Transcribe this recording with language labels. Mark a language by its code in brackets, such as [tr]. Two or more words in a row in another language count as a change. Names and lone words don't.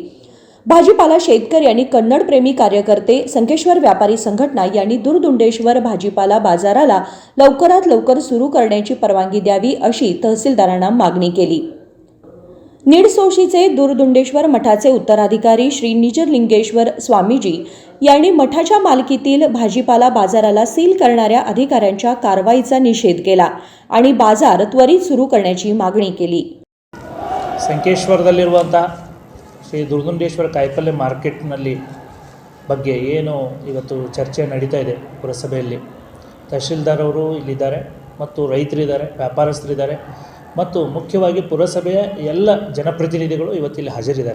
[mr] भाजीपाला शेतकरी आणि कन्नडप्रेमी कार्यकर्ते संकेश्वर व्यापारी संघटना यांनी दुरदुंडेश्वर भाजीपाला बाजाराला लवकरात लवकर सुरू करण्याची परवानगी द्यावी अशी तहसीलदारांना मागणी केली. निडसोशीचे दुरदुंडेश्वर मठाचे उत्तराधिकारी श्री निजलिंगेश्वर स्वामीजी यांनी मठाच्या मालकीतील भाजीपाला बाजाराला सील करणाऱ्या अधिकाऱ्यांच्या कारवाईचा निषेध केला आणि बाजार त्वरित सुरू करण्याची मागणी केली. [kn] ಸಂಕೇಶ್ವರದಲ್ಲಿರುವಂಥ ಶ್ರೀ ದುರ್ದುಂಡೇಶ್ವರ ಕಾಯಿಪಲ್ಯ ಮಾರ್ಕೆಟ್ನಲ್ಲಿ ಬಗ್ಗೆ ಏನು ಇವತ್ತು ಚರ್ಚೆ ನಡೀತಾ ಇದೆ ಪುರಸಭೆಯಲ್ಲಿ, ತಹಶೀಲ್ದಾರ್ ಅವರು ಇಲ್ಲಿದ್ದಾರೆ ಮತ್ತು ರೈತರಿದ್ದಾರೆ, ವ್ಯಾಪಾರಸ್ಥರಿದ್ದಾರೆ ಮತ್ತು ಮುಖ್ಯವಾಗಿ ಪುರಸಭೆಯ ಎಲ್ಲ ಜನಪ್ರತಿನಿಧಿಗಳು ಇವತ್ತಿಲ್ಲಿ ಹಾಜರಿದ್ದಾರೆ.